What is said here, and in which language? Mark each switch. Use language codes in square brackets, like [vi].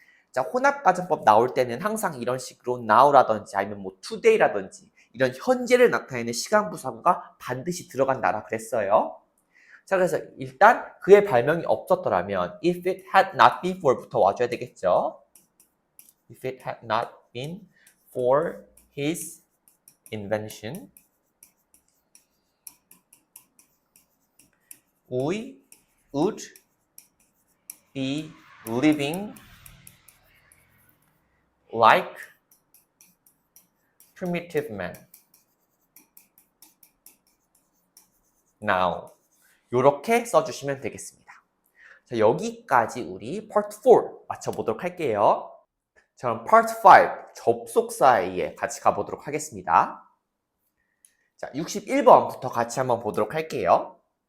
[ko] 자, 혼합가정법 나올 때는 항상 이런 식으로 now라든지 아니면 뭐 today라든지 이런 현재를 나타내는 시간부사구가 반드시 들어간다라 그랬어요. 자, 그래서 일단 그의 발명이 없었더라면 [en] if it had not been for [ko] 부터 와줘야 되겠죠. [en] If it had not been for his invention, we would be living like primitive men. now. [ko] 이렇게 써주시면 되겠습니다. 자, 여기까지 우리 part 4 맞춰보도록 할게요. 자, 그럼 part 5 접속사에 같이 가보도록 하겠습니다. 자, 61번부터 같이 한번 보도록 할게요.